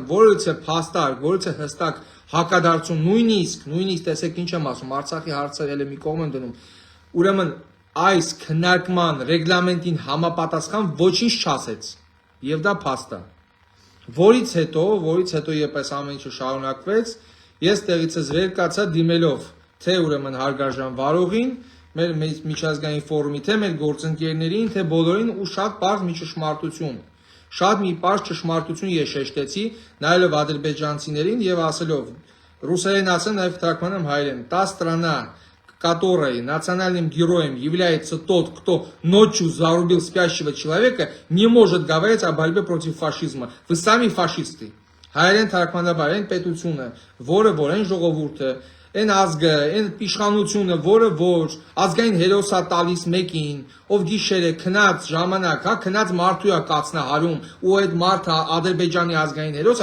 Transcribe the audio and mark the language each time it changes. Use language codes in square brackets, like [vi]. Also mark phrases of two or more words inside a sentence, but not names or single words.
[hy] որից է փաստարկ, որից է հստակ հակադարձում, նույնիսկ տեսեք ինչ եմ ասում, Արցախի հարցը էլ մի կողմ եմ դնում, ուրեմն այս քննարկման ռեգլամենտին համապատասխան ոչինչ չասեց եւ դա փաստ է, որից հետո երբ այս ամեն ինչը շարունակվեց ես տեղիցս վեր կացա դիմելով թե ուրեմն հարգարժան վարողին մեր միջազգային ֆորումի թե մեր գործընկերներին թե բոլորին ու շատ պարզ ճշմարտություն ես շեշտեցի նայելով ադրբեջանցիներին եւ ասելով ռուսերեն ասեմ նաեւ թարգմանեմ հայերեն [ru] 10 страна который национальным героем является тот, кто ночью зарубил спящего человека, не может говорить о борьбе против фашизма. Вы сами фашисты. [hy] Հայերեն թարգմանաբար այն պետությունը, որը որ այն ժողովուրդը, այն ազգը, այն իշխանությունը, որը որ ազգային հերոսա տալիս մեկին, ով գիշեր է քնած ժամանակ, քնած մարդու է կացնահարում, ու այդ մարդը Ադրբեջանի ազգային հերոս,